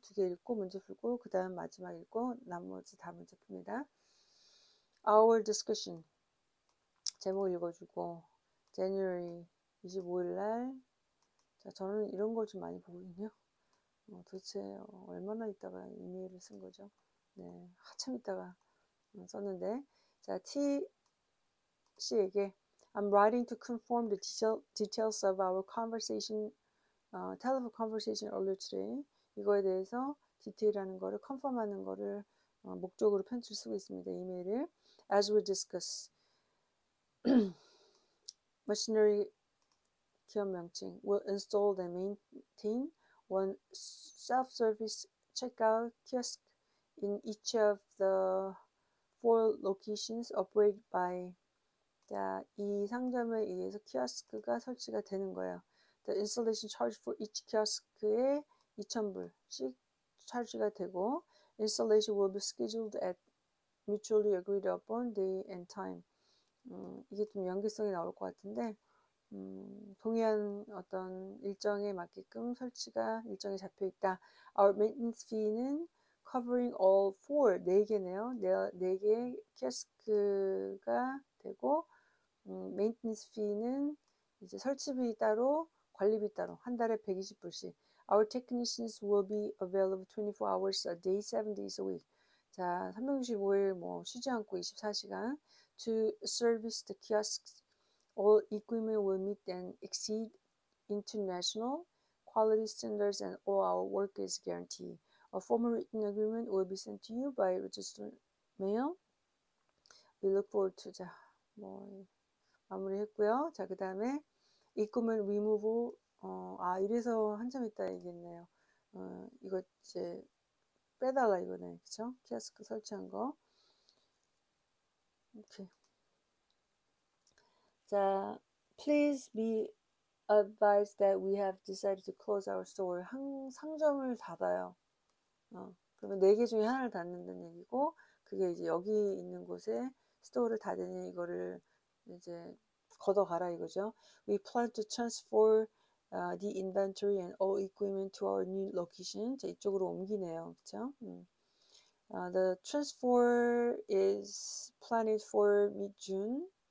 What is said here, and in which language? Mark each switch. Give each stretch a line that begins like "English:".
Korean: 두 개 읽고 문제 풀고 그 다음 마지막 읽고 나머지 다 문제 풉니다.
English: Our discussion
Korean: 제목 읽어주고 January 25일 날 자, 저는 이런 걸 좀 많이 보거든요. 도대체 얼마나 있다가 이메일을 쓴 거죠? 네, 한참 있다가 썼는데 자, T씨에게
English: I'm writing to confirm the details of our conversation, telephone conversation earlier today.
Korean: 이거에 대해서 디테일하는 거를 컨펌하는 거를 목적으로 편지를 쓰고 있습니다.
English: 이메일을 As we discuss machinery
Korean: 기업 명칭
English: will install and maintain one self-service checkout kiosk in each of the 4 locations operated by
Korean: 자, 이 상점에 의해서 키오스크가 설치가 되는 거예요.
English: The installation charge for each kiosk
Korean: 에 2,000불씩 차지가 되고
English: installation will be scheduled at mutually agreed upon day and time.
Korean: 이게 좀 연계성이 나올 것 같은데 동의한 어떤 일정에 맞게끔 설치가 일정에 잡혀 있다.
English: Our maintenance fee는 covering all 4,
Korean: 4개네요. 4개의 키오스크가 되고 maintenance fee는 이제 설치비 따로 관리비 따로 한 달에 120불씩.
English: Our technicians will be available 24 hours a day, 7 days a week.
Korean: 자, 365일 뭐 쉬지 않고 24시간
English: to service the kiosks. All equipment will meet and exceed international quality standards and all our work is guaranteed. A formal written agreement will be sent to you by registered mail. We look forward to 자,
Korean: 뭐 마무리했고요. 자, 그 다음에
English: equipment removal
Korean: 이래서 한참 있다 얘기했네요. 이거 이제 빼달라 이거네. 그쵸? 키오스크 설치한 거. 오케이.
English: 자, please be advised that we have decided to close our store.
Korean: 상점을 닫아요. 그러면 4개 중에 하나를 닫는다는 얘기고, 그게 이제 여기 있는 곳에 스토어를 닫으니 이거를 이제 걷어가라 이거죠.
English: We plan to transfer the inventory and all equipment to our new location.
Korean: 자, 이쪽으로 옮기네요. 그쵸?
English: The transfer is planned for mid-June.